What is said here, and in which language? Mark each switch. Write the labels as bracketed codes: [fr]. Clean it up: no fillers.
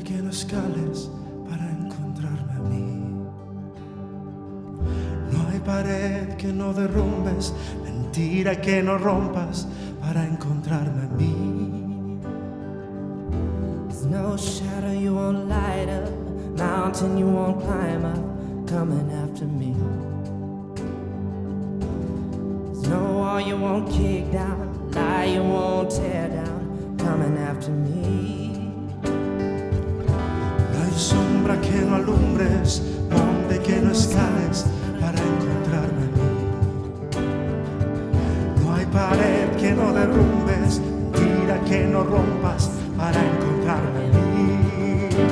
[es] escales para encontrarme a mí. No hay pared que no derrumbes, mentira que no rompas para encontrarme a mí. [en] There's no shadow you won't light up, mountain you won't climb up, coming after me. There's no wall you won't kick down, lie you won't tear down, coming after me. [es] No hay sombra que no alumbres, monte que no escales para encontrarme a mí. No hay pared que no derrumbes, mentira que no rompas para encontrarme a mí.